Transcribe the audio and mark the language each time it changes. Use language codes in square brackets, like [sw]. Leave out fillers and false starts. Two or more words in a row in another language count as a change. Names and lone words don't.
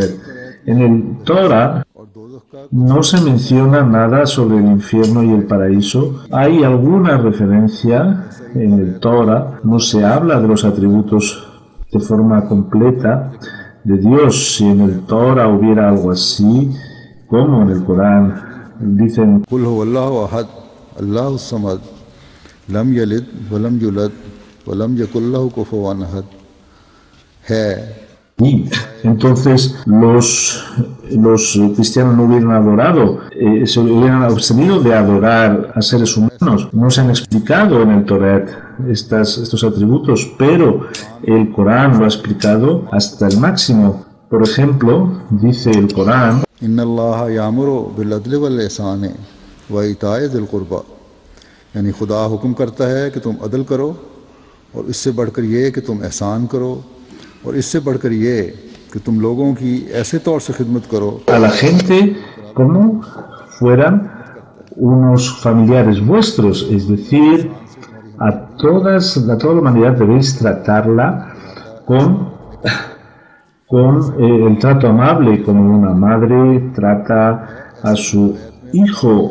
[es] En el Torah no se menciona nada sobre el infierno y el paraíso. Hay alguna referencia en el Torah, no se habla de los atributos de forma completa de Dios. Si en el Torah hubiera algo así, como en el Corán, dicen: [ar] قل هو الله أحد الله صمد لم يلد ولم يولد ولم يكن له كفوا أحد. [es] Y entonces los cristianos no hubieran adorado, se hubieran abstenido de adorar a seres humanos. No se han explicado en el Torah estos atributos, pero el Corán lo ha explicado hasta el máximo. Por ejemplo, dice el Corán: [ar] إن الله يأمر بالعدل والإحسان وإيتاء ذي القربى. [ur] یعنی خدا حکم کرتا ہے کہ تم عدل کرو، اور اس سے بڑھ کر یہ کہ تم احسان کرو، اور اس سے بڑھ کر یہ کہ تم لوگوں کی ایسے طور سے خدمت کرو [es] a la gente como fueran unos familiares vuestros, es decir, a toda la humanidad debéis tratarla con el trato amable, como una madre trata a su hijo.